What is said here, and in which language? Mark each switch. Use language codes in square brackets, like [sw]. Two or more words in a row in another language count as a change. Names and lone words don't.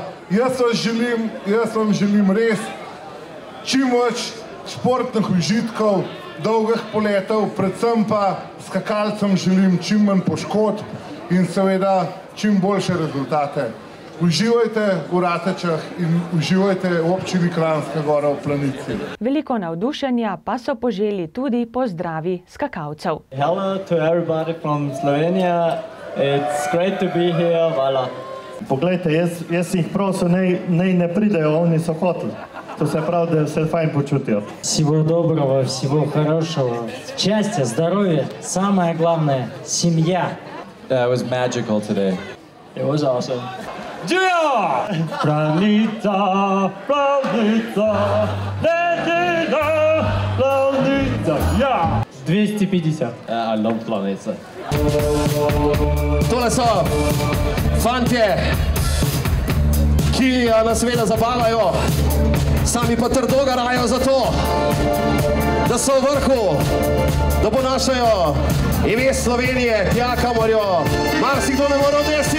[sl] Jaz vam želim res čim več športnih užitkov, dolgih poletov, predvsem pa skakalcem želim čim manj poškodb in seveda čim boljše rezultate. Uživajte v Ratečah in uživajte v občini Kranjska Gora v Planici. Veliko navdušenja pa so poželi tudi pozdravi skakalcev. [en] Hello to everybody from Slovenia. It's great to be here. [sl] Hvala. Poglejte, jaz jih prosil, naj ne pridejo, oni so hoteli. To se pravi, da se fajn počutijo. [ru] Всего доброго, всего хорошего. Счастья, здоровья. Самое главное – семья. [en] That was magical today. It was awesome. Yeah! Planica, planica, planica, planica, yeah! 250. I love planica. [sl] Tole so fantje, ki nas seveda zabavajo, sami pa trdo garajo za to, da so v vrhu, da ponašajo ime Slovenije, tja kamor jo marsikdo ne more odnesti.